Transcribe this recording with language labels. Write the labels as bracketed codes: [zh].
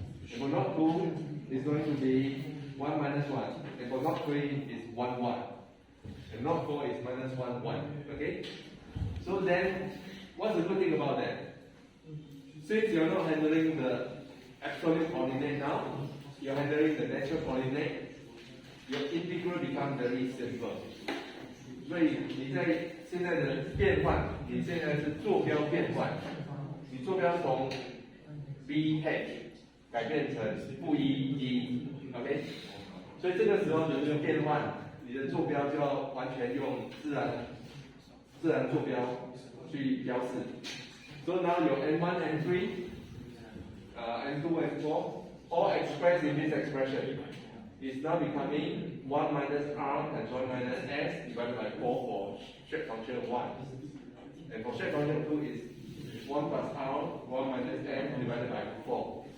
[en] And for knot 2 is going to be 1 -1. And for knot 3 is 1, 1. And knot 4 is -1, minus 1, 1. Okay? So then, what's the good thing about that? Since you're not handling the absolute coordinate now, you're handling the natural coordinate, your integral becomes very simple. [zh] 所以你在现在的变换，你现在是坐标变换，你坐标从 b h 改变成负1 OK， 所以这个时候你的变换，你的坐标就要完全用自然坐标去标示。 [en] So now your n1, n3, n2, n4, all expressed in this expression is now becoming 1 minus r times 1 minus s divided by 4 for shape function 1. And for shape function 2 is 1 plus r, 1 minus s divided by 4.